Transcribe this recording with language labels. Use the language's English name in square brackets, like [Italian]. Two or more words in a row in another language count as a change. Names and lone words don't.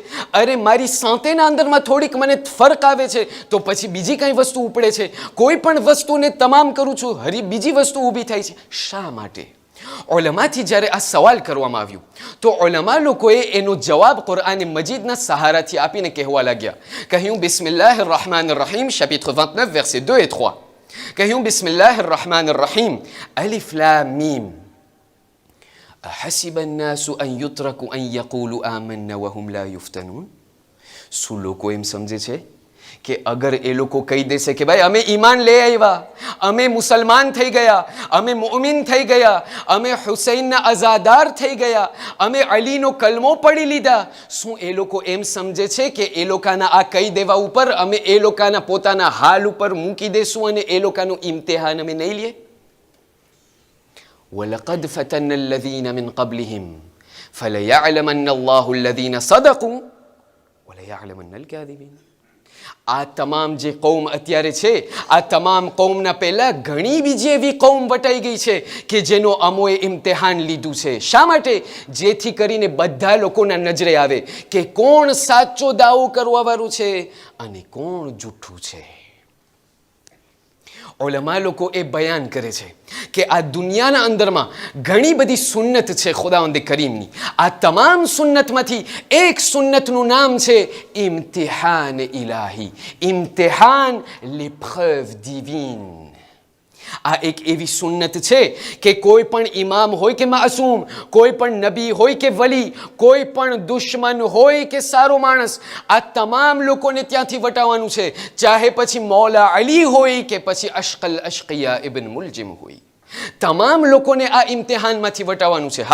[Gujarati] અરે મારી સાંતેના અંદરમાં થોડીક મને ફરક આવે છે તો પછી બીજી કઈ વસ્તુ ઉપડે છે. કોઈ પણ વસ્તુને તમામ કરું છું, હરી બીજી વસ્તુ ઊભી થાય છે. શા માટે? ઉલમાથી જ્યારે આ સવાલ કરવામાં આવ્યું તો ઉલમા લોકોએ એનો જવાબ કુરઆન મજીદના સહારાથી આપીને કહેવા લાગ્યા. [Arabic] કહ્યું, بسم الله الرحمن الرحيم, [French] chapitre 29 versets 2 et 3. [Arabic] કહ્યું, بسم الله الرحمن الرحيم، الم، أحسب الناس أن يتركوا أن يقولوا آمنا وهم لا يفتنون. [Gujarati] શું લોકો એમ સમજે છે કે અગર એ લોકો કહી દેશે કે ભાઈ અમે ઈમાન લઈ આવ્યા, અમે મુસલમાન થઈ ગયા, અમે મુઅમિન થઈ ગયા, અમે હુસૈનના અઝાદાર થઈ ગયા, અમે અલીનો કલમો પડી લીધા, શું એ લોકો એમ સમજે છે કે એ લોકોના આ કહી દેવા ઉપર અમે એ લોકોના પોતાના હાલ ઉપર મૂકી દેશું અને એ લોકોનું ઇમ્તિહાન અમે નહીં લઈએ? [Arabic] وَلَقَدْ فَتَنَّ الَّذِينَ مِنْ قَبْلِهِمْ فَلَيَعْلَمَنَّ اللَّهُ الَّذِينَ صَدَقُوا وَلَيَعْلَمَنَّ الْكَاذِبِينَ. [Gujarati] આ તમામ જે કૌમ અત્યારે છે, આ તમામ કૌમના પહેલા ઘણી બીજી એવી કૌમ વટાઈ ગઈ છે કે જેનો અમોએ ઇમ્તિહાન લીધું છે. શા માટે? જેથી કરીને બધા લોકોના નજરે આવે કે કોણ સાચો દાવો કરવા વાળું છે અને કોણ જૂઠું છે. ઉલમા લોકો એ બયાન કરે છે કે આ દુનિયાના અંદરમાં ઘણી બધી સુન્નત છે ખુદાવંદ કરીમની. આ તમામ સુન્નતમાંથી એક સુન્નતનું નામ છે ઇમ્તિહાન ઇલાહી, ઇમ્તિહાન [French] l'épreuve divine. [Gujarati] આ એક એવી સુન્નત છે કે કોઈ પણ ઇમામ હોય કે માસૂમ, કોઈ પણ નબી હોય કે વલી, કોઈ પણ દુશ્મન હોય કે સારો માણસ, આ તમામ લોકોને ત્યાંથી વટાવવાનું છે. ચાહે પછી મૌલા અલી હોય કે પછી [Arabic] أشقى الأشقياء [Gujarati] ઇબ્ન મુલજિમ હોય, તમામ લોકોને આ ઇમ્તિહાનમાંથી વટાવવાનું છે.